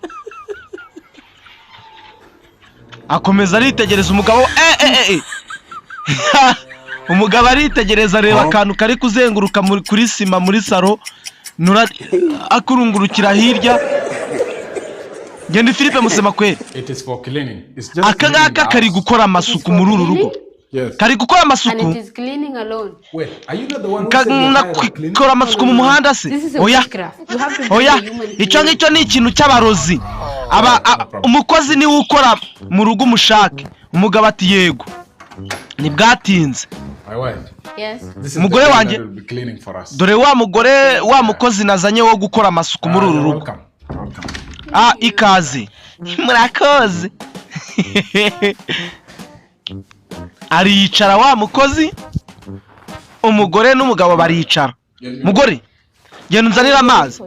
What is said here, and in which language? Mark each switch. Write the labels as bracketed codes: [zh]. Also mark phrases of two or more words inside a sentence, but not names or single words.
[rw] Akomeza aritegereza umugabo. Umugabo aritegereza areba akantu kari kuzenguruka kuri sima muri saro. Nura akurungurukira hirya. Ngende Philippe Musema kweli. [en] It is for cleaning. It's just [rw] Akangaka kari gukora amasuku muri uru rugo. [en] Yes. [rw] Kari gukora amasuku. [en] And it is cleaning alone. Wait, are you not the one who said you're [rw] Kora amasuku mu muhanda se? Oya. Oya. Icyo ngicyo ni ikintu cy'abarozi. Umukozi ni ukora mu rugo umushake. Umugabo ati yego. Ni bwatinze. [en] My wife. Yes. [rw] Mugore wanjye. Dore wa mugore wa mukozi nazanye wo gukora amasuku muri uru rugo. Ikaze. Murakoze. Aricara wa mukozi. Umugore n'umugabo baricara. Mugore, genda unzanira amazi.